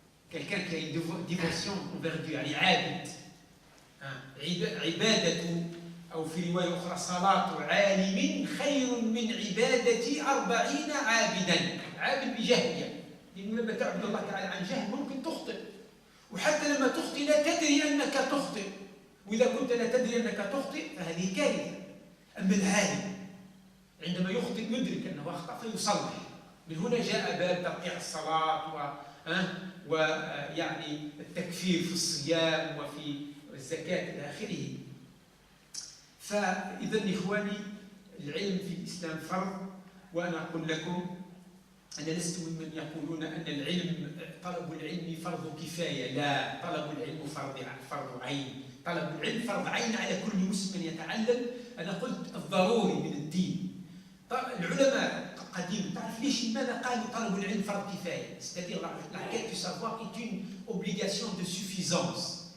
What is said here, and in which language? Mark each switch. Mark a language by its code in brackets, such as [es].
[fr] Quelqu'un qui a une dévotion envers Dieu, عابد. [ar] عبادة أو في رواية أخرى صلاة عالم خير من عبادة 40 عابدا. عابد بجهل، لأنه لما تعبد الله تعالى عن جهل ممكن تخطئ، وحتى لما تخطئ لا تدري أنك تخطئ، وإذا كنت لا تدري أنك تخطئ فهذه كارثة. أما العالم عندما يخطئ يدرك أنه أخطأ فيصلح. من هنا جاء باب ترقيع الصلاة ويعني التكفير في الصيام وفي الزكاة إلى آخره. فإذا إخواني العلم في الإسلام فرض، وأنا أقول لكم أنا لست ممن يقولون أن العلم طلب العلم فرض كفاية. لا، طلب العلم فرض عين. طلب العلم فرض عين على كل مسلم يتعلم. أنا قلت الضروري من الدين. العلماء قديم تعرف ليش لماذا قالوا طلب العلم فرض كفاية؟ [fr] C'est-à-dire la quête du savoir est une obligation de suffisance.